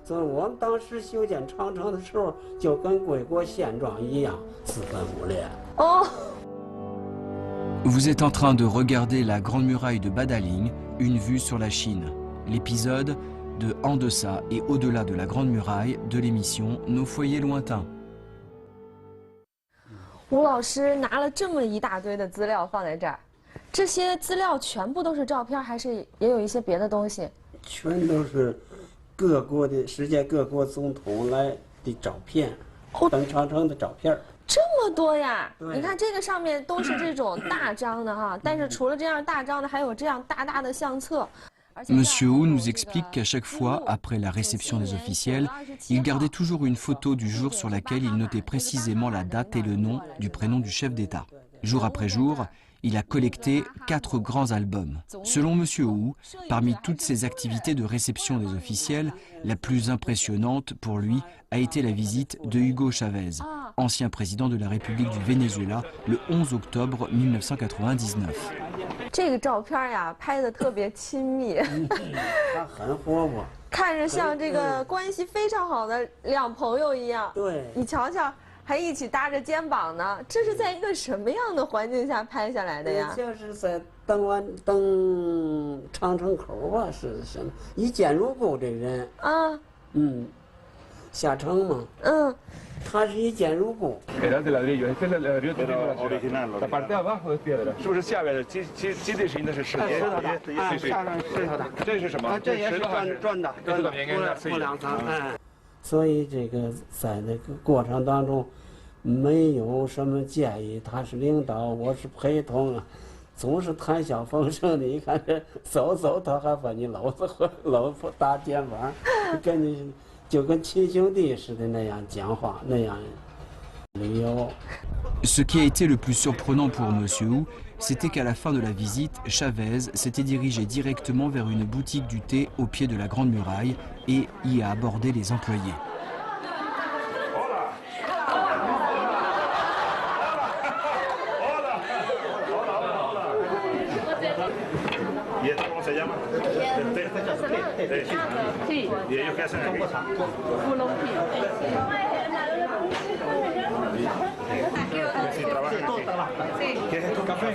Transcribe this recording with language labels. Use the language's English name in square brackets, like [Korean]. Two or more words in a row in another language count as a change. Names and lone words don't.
[French] Vous êtes en train de regarder la Grande Muraille de Badaling, une vue sur la Chine. L'épisode de En deçà et au-delà de la Grande Muraille de l'émission Nos foyers lointains. [Chinese] 吴老师拿了这么一大堆的资料放在这儿，这些资料全部都是照片，还是也有一些别的东西？全都是各国的世界各国总统来的照片，登长城的照片。这么多呀！你看这个上面都是这种大张的哈，但是除了这样大张的，还有这样大大的相册。 [French] Monsieur Hu nous explique qu'à chaque fois, après la réception des officiels, il gardait toujours une photo du jour sur laquelle il notait précisément la date et le nom du prénom du chef d'État. Jour après jour, il a collecté 4 grands albums. Selon Monsieur Hu, parmi toutes ces activités de réception des officiels, la plus impressionnante pour lui a été la visite de Hugo Chavez, ancien président de la République du Venezuela, le 11 octobre 1999. [Chinese] 这个照片呀，拍得特别亲密，他很活泼，看着像这个关系非常好的两朋友一样。对，你瞧瞧，还一起搭着肩膀呢。这是在一个什么样的环境下拍下来的呀？就是在登长城口啊，是什么？一见如故这人啊，下城嘛，他是一见如故。 [Spanish] Era de ladrillo, este es el ladrillo original. La parte de abajo es piedra. [Chinese] 是不是下边的基底是应该是石头？石头的，下面石头的。这是什么？这也是砖的，铺2层。所以这个在那个过程当中，没有什么建议，他是领导，我是陪同啊，总是谈笑风生的。你看这走，他还把你搂搭肩膀，跟你。就跟亲兄弟似的那样讲话，那样旅游。 [French] Ce qui a été le plus surprenant pour M. Hu, c'était qu'à la fin de la visite, Chavez s'était dirigé directement vers une boutique du thé au pied de la Grande Muraille, et y a abordé les employés. [Spanish] ¿Y esto cómo se llama? El té. Sí. ¿Y ellos qué hacen aquí? Sí, trabajan aquí. ¿Qué es esto? ¿Café?